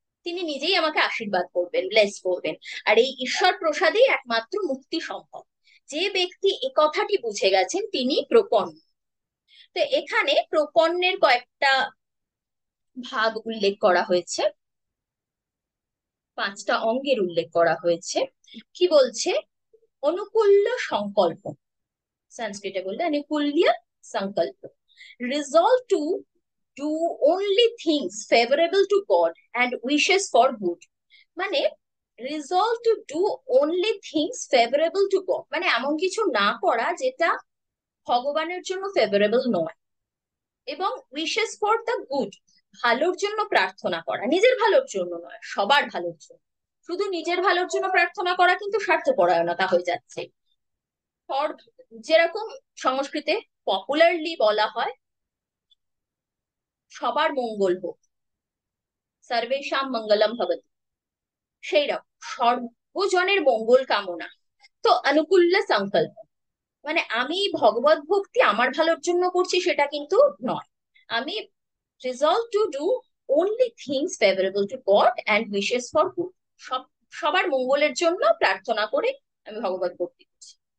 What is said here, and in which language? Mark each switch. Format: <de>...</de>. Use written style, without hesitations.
<bn>তিনি নিজেই আমাকে আশীর্বাদ করবেন, ব্লেস করবেন। আর এই ঈশ্বর প্রসাদেই একমাত্র মুক্তি সম্ভব। যে ব্যক্তি এ কথাটি বুঝে গেছেন তিনি প্রপন্ন। তো এখানে প্রপন্নের কয়েকটা ভাগ উল্লেখ করা হয়েছে, 5টা অঙ্গের উল্লেখ করা হয়েছে। কি বলছে? অনুকূল্য সংকল্প, সংস্কৃতে বললে অনুকূল্য সংকল্প,</bn> <en>resolve to do only things favorable to God and wishes for good।</en> <bn>মানে</bn> <en>resolve to do only things favorable to God,</en> <bn>মানে এমন কিছু না করা যেটা ভগবানের জন্য ফেভারেবল নয়, এবং</bn> <en>wishes for the good,</en> <bn>ভালোর জন্য প্রার্থনা করা, নিজের ভালোর জন্য নয়, সবার ভালোর জন্য। শুধু নিজের ভালোর জন্য প্রার্থনা করা কিন্তু স্বার্থপরায়ণতা হয়ে যাচ্ছে। ফর, যেরকম সংস্কৃতে পপুলারলি বলা হয় সবার মঙ্গল হোক,</bn> <sa>সর্বেশাম মঙ্গলম ভবতু,</sa> <bn>সেই রকম সর্বজনের মঙ্গল কামনা। তো অনুকূল্য সংকল্প মানে আমি ভগবত ভক্তি আমার ভালোর জন্য করছি সেটা কিন্তু নয়। আমি</bn> <en>resolve to do only things favorable to God and wishes for good,</en> <bn>সব সবার মঙ্গলের জন্য প্রার্থনা করে আমি ভগবত ভক্তি করছি।</bn>